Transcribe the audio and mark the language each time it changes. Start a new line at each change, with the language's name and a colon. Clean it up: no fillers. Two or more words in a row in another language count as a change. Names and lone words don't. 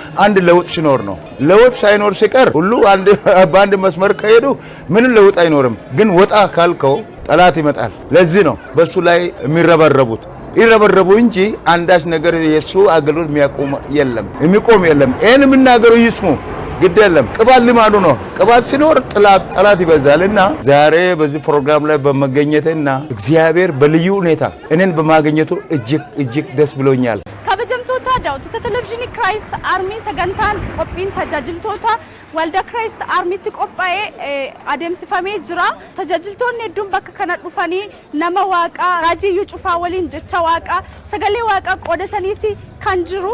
Amharic: አንድ ለውጥ ሲኖር ነው። ለውጥ ሳይኖር ሲቀር ሁሉ በአንድ መስመር ከሄዱ ምንም ለውጥ አይኖርም። ግን ወጣ ካልከው ጠላት ይመጣል። ለዚህ ነው በሱ ላይ የሚረበረቡት ይረበረቡ እንጂ አንዳች ነገር የሱ አገልግሎት የሚቆም የለም። ይሄን የምናገሩ ይስሙ ግድ የለም። ቅባት ልማዱ ነው። ቅባት ሲኖር ጠላት ይበዛልና ዛሬ በዚህ ፕሮግራም ላይ በመገኘቴና እግዚአብሔር በልዩ ሁኔታ እኔን በማግኘቱ እጅግ ደስ ብሎኛል።
Oromo: kabajamtoota daawwattoota televezyiinii Christ Army sagantaan qophiin tajaajiltoota waldaa Christ Armytti qophaa'ee adeemsifamee jira. Tajaajiltoonni hedduun bakka kana dhufanii nama Waaqaa Raajii Iyyuu Cufaa waliin jecha Waaqaa sagalee Waaqaa qoodataniiti kan jiru.